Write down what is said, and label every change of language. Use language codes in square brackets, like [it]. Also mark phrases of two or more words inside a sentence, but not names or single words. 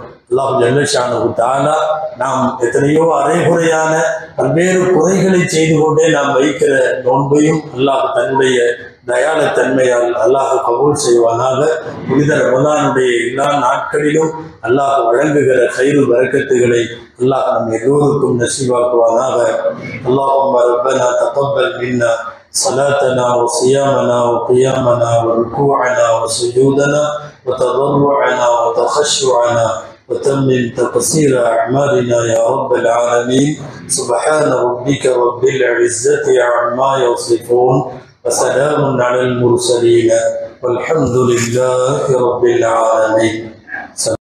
[ta] அல்லாஹ் [ar] جل شأنه تعالى [ta] நாம் எத்தனையோ அரைகுறையான பல்வேறு குறைகளை செய்து கொண்டே நாம் வைக்கிற நோன்பையும் அல்லாஹ் தன்னுடைய தயாளத்தன்மையால் அல்லாஹ் கபூல் செய்வானாக. புனித ரமலானுடைய எல்லா நாட்களிலும் அல்லாஹ் வழங்குகிற கைரு பரக்கத்துகளை அல்லாஹ் நம் எல்லோருக்கும் நசீவாக்குவானாக. [ar] اللهم ربنا تقبل منا صلاتنا وصيامنا وقيامنا وركوعنا وسجودنا وتضرعنا وتخشعنا وتمم تقصير أعمالنا يا رب العالمين. سبحان ربك رب العزة عما يصفون وسلام على المرسلين والحمد لله رب العالمين.